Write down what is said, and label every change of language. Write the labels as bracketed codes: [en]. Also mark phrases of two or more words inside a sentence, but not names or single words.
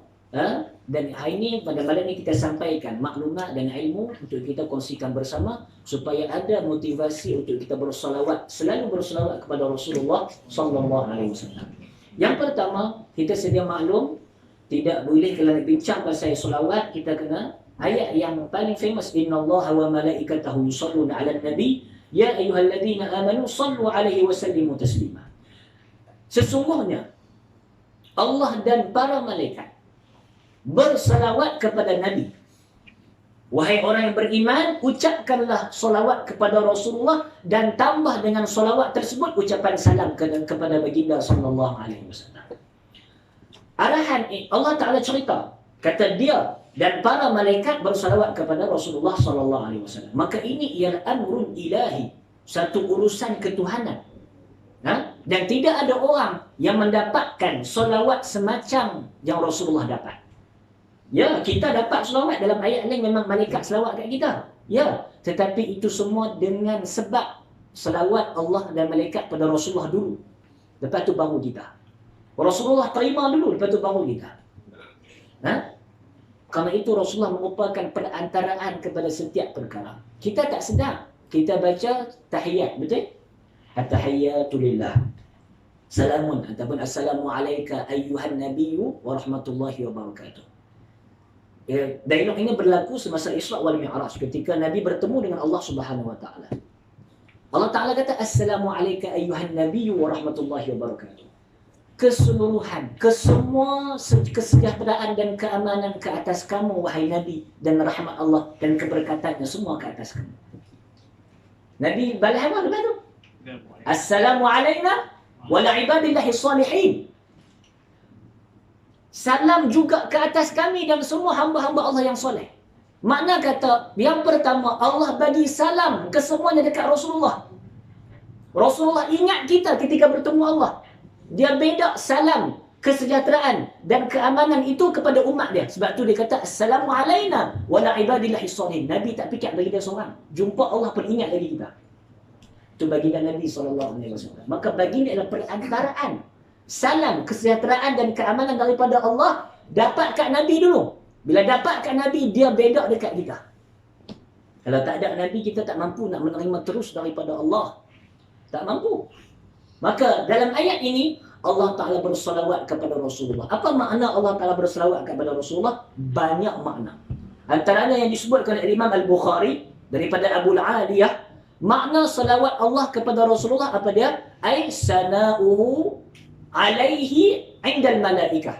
[ms] Dan hari ini pada malam ini kita sampaikan maklumat dan ilmu untuk kita kongsikan bersama supaya ada motivasi untuk kita bersolawat, selalu bersolawat kepada Rasulullah [ar] صلى الله عليه وسلم. [ms] Yang pertama, kita sedia maklum tidak boleh kalau nak bincang pasal solawat kita kena ayat yang paling famous, [ar] إن الله وملائكته يصلون على النبي يا أيها الذين آمنوا صلوا عليه وسلموا تسليما. [ms] Sesungguhnya Allah dan para malaikat bersalawat kepada Nabi. Wahai orang yang beriman, ucapkanlah solawat kepada Rasulullah dan tambah dengan solawat tersebut ucapan salam kepada baginda [ar] صلى الله عليه وسلم. [ms] Arahan Allah Ta'ala cerita, kata dia dan para malaikat bersalawat kepada Rasulullah [ar] صلى الله عليه وسلم. [ms] Maka ini ialah [ar] أمر إلهي, [ms] satu urusan ketuhanan. Dan tidak ada orang yang mendapatkan solawat semacam yang Rasulullah dapat. Ya, kita dapat selawat dalam ayat lain memang malaikat selawat kat kita. Ya, tetapi itu semua dengan sebab selawat Allah dan malaikat pada Rasulullah dulu. Lepas tu baru kita. Rasulullah terima dulu, lepas tu baru kita. Kerana itu Rasulullah merupakan perantaraan kepada setiap perkara. Kita tak sedar. Kita baca tahiyat, betul? [ar] التحيات لله. Salamun ataupun السلام عليك أيها النبي ورحمة الله وبركاته. [ms] Dialog ini berlaku semasa Isra wal Mi'raj ketika Nabi bertemu dengan Allah [ar] سبحانه وتعالى. [ms] Allah Taala kata [ar] السلام عليك أيها النبي ورحمة الله وبركاته. [ms] keseluruhan, kesemua kesejahteraan dan keamanan ke atas kamu, wahai Nabi, dan rahmat Allah dan keberkatannya semua ke atas kamu. Nabi balas apa lepas tu? [ar] السلام علينا وعلى عباد الله الصالحين. [ms] Salam juga ke atas kami dan semua hamba-hamba Allah yang soleh. Makna kata, yang pertama, Allah bagi salam ke semuanya dekat Rasulullah. Rasulullah ingat kita ketika bertemu Allah. Dia beda salam, kesejahteraan dan keamanan itu kepada umat dia. Sebab tu dia kata, [ar] السلام علينا وعلى عباد الله الصالحين. [ms] Nabi tak fikir bagi dia seorang. Jumpa Allah pun ingat lagi kita. Itu baginda Nabi SAW. Maka baginda adalah perantaraan. Salam, kesejahteraan dan keamanan daripada Allah dapat kat Nabi dulu. Bila dapat kat Nabi, dia beda dekat kita. Kalau tak ada Nabi, kita tak mampu nak menerima terus daripada Allah. Tak mampu. Maka dalam ayat ini, Allah Ta'ala bersalawat kepada Rasulullah. Apa makna Allah Ta'ala bersalawat kepada Rasulullah? Banyak makna. Antaranya yang disebutkan oleh Imam Al-Bukhari daripada Abu Aliyah, makna salawat Allah kepada Rasulullah apa dia? [ar] أي ثناؤه عليه عند الملائكة.